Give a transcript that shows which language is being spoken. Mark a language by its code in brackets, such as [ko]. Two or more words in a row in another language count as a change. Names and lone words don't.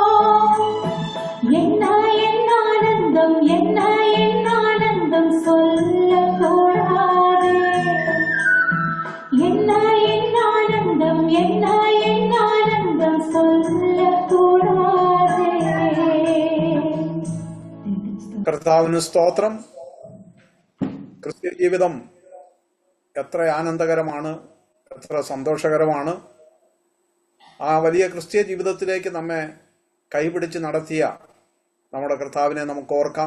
[ta] என்ன என் ஆனந்தம், என்ன என் ஆனந்தம் சொல்லக்கூடாதே. என்ன என் ஆனந்தம், என்ன என் ஆனந்தம் சொல்லக்கூடாதே. [ml] കർത്താവിന് സ്തോത്രം. ക്രിസ്ത്യ ജീവിതം എത്ര ആനന്ദകരമാണ്, എത്ര സന്തോഷകരമാണ്. ആ വലിയ ക്രിസ്ത്യ ജീവിതത്തിലേക്ക് നമ്മെ കൈപിടിച്ച് നടത്തിയ നമ്മുടെ കർത്താവിനെ നമുക്ക് ഓർക്കാം.